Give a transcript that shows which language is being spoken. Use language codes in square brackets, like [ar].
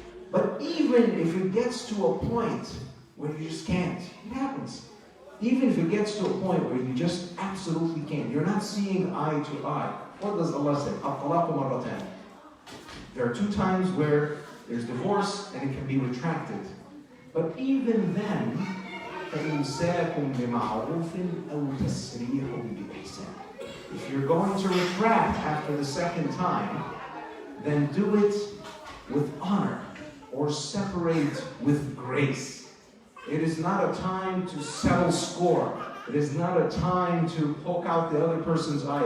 [en] But even if it gets to a point where you just can't, it happens. Even if it gets to a point where you just absolutely can't, you're not seeing eye to eye. What does Allah say? [ar] الطلاق مرتان. [en] There are 2 times where there's divorce and it can be retracted. But even then, [ar] فَإِمْسَاكُمْ بِمَعْرُوفٍ أَوْ تَسْرِيحٌ بِإِحْسَانٍ. [en] If you're going to retract after the second time, then do it with honor or separate with grace. It is not a time to settle score. It is not a time to poke out the other person's eye.